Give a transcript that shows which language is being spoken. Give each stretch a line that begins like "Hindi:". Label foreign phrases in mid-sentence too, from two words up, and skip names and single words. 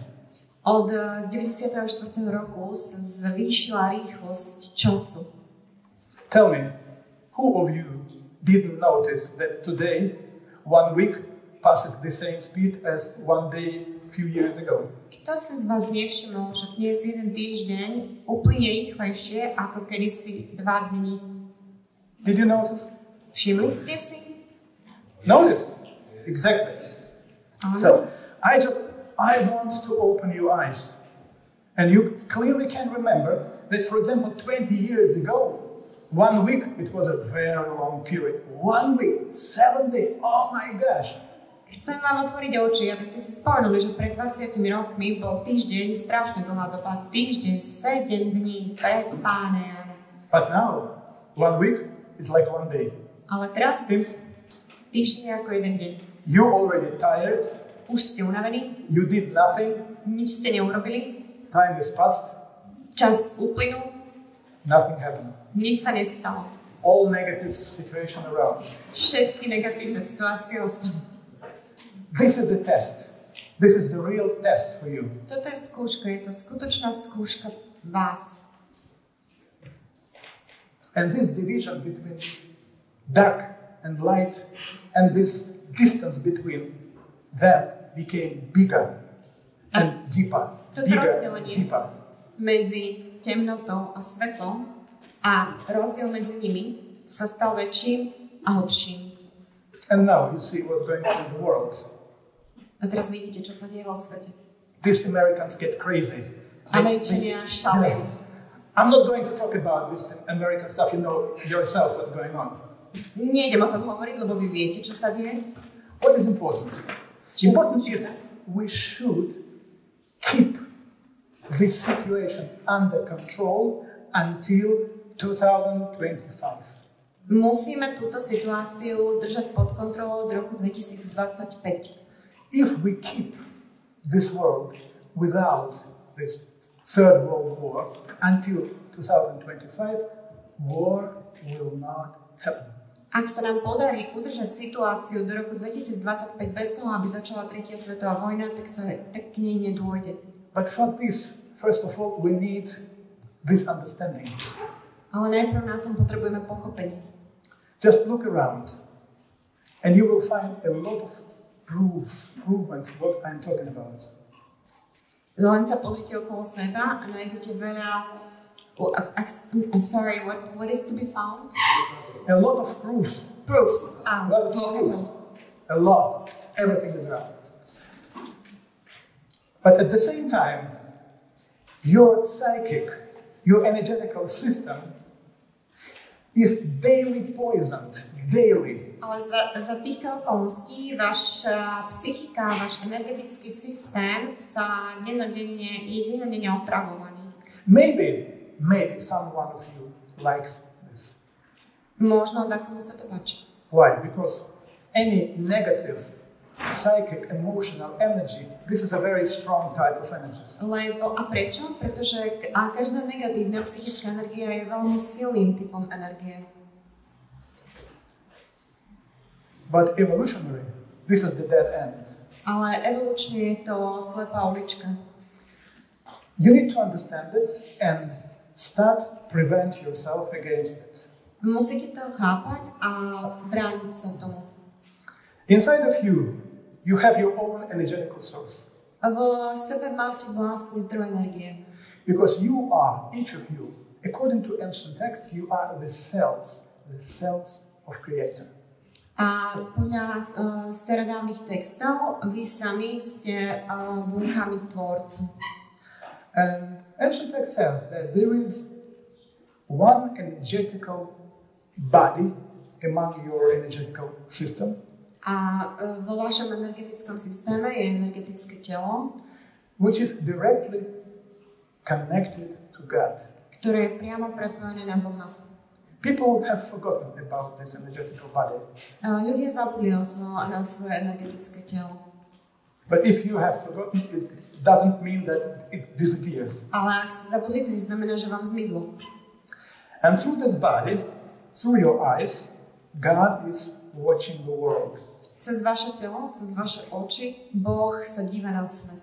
Slovak: Od 94. roku sa zvýšila rýchlosť času.
English: Tell me, who of you didn't notice that today, 1 week passes the same speed as 1 day a few years ago?
Slovak: Kto si z vás nevšimol, že dnes jeden týždeň uplynie rýchlejšie ako kedysi 2 dni?
English: Did you notice?
Slovak: Všimli ste si?
English: Notice. Exactly. So, I want to open your eyes. And you clearly can remember that, for example, 20 years ago, 1 week, it was a very long period. 1 week, 7 days, oh my gosh.
Slovak: Chcem vám otvoriť oči, aby ste si spomenuli, že pred 20 rokmi bol týždeň strašne dlhá doba. Týždeň, 7 dní, pre Pána Jána.
English: But now, 1 week is like 1 day.
Slovak: Ale teraz týždeň ako jeden deň.
English: You're already tired.
Slovak: Už ste unavení.
English: You did nothing.
Slovak: Nič ste neurobili.
English: Time is past.
Slovak: Čas uplynul.
English: Nothing happened.
Slovak: Nič sa nestalo.
English: All negative situation around.
Slovak: Všetky negatívne situácie ostali.
English: This is a test. This is the real test for you.
Slovak: Toto je skúška, je to skutočná skúška vás.
English: And this division between dark and light and this distance between them became bigger and deeper.
Slovak: Toto rozdelenie medzi temnotou a svetlom a rozdiel medzi nimi sa stal väčším a hlbším.
English: And now you see what's going on in the world.
Slovak: A teraz vidíte, čo sa deje vo svete.
English: These Americans get crazy.
Slovak: Američania šalejú.
English: I'm not going to talk about this American stuff. You know yourself what's going on.
Slovak: Nejdem o tom hovoriť, lebo vy viete, čo sa deje.
English: What is important? Important is that we should keep this situation under control until 2025.
Slovak: Musíme túto situáciu držať pod kontrolou od roku 2025.
English: If we keep this world without this Third World War until 2025, war will not happen.
Slovak: Ak sa nám podarí udržať situáciu do roku 2025 bez toho, aby začala tretia svetová vojna, tak k nej nedôjde.
English: But for this, first of all, we need this understanding.
Slovak: Ale najprv na tom potrebujeme pochopenie.
English: Just look around and you will find a lot of proofs what I'm talking about.
Slovak: Len sa pozrite okolo seba a nájdete veľa...
English: sorry, what is to be found? A lot of proofs. Proofs. A lot of proofs. A lot. Everything is around. But at the same time, your psychic, your energetical system is daily poisoned. Daily.
Slovak: Ale za týchto okolností vaša psychika, váš energetický systém sa dennodenne otravovaný.
English: Maybe some one of you likes this.
Slovak: Možno takomu sa to páči.
English: Why? Because any negative psychic, emotional energy, this is a very strong type of energy.
Slovak: A prečo? Pretože každá negatívna psychická energia je veľmi silným typom energie.
English: But evolutionary, this is the dead end.
Slovak: Ale evolučne je to slepá ulička.
English: You need to understand it and start prevent yourself against it.
Slovak: Musíte to chápať a brániť sa tomu.
English: Inside of you, you have your own energetical source.
Slovak: V sebe máte vlastný zdroj energie.
English: Because you are, each of you, according to ancient texts, you are the cells of Creator.
Slovak: A podľa starodávnych textov vy sami ste bunkami tvorcu.
English: And ancient text says that there is one energetical body among your energetical system.
Slovak: A vo vašom energetickom systéme je energetické telo,
English: which is directly connected to God.
Slovak: Ktoré je priamo prepojené na Boha.
English: People have forgotten about this energetical body.
Slovak: Ľudia zabudli na svoje energetické telo.
English: But if you have forgotten, it doesn't mean that it disappears.
Slovak: Ale ak ste zabudli, to neznamená, že vám zmizlo.
English: And through this body, through your eyes, God is watching the world.
Slovak: Cez vaše telo, cez vaše oči, Boh sa díva na svet.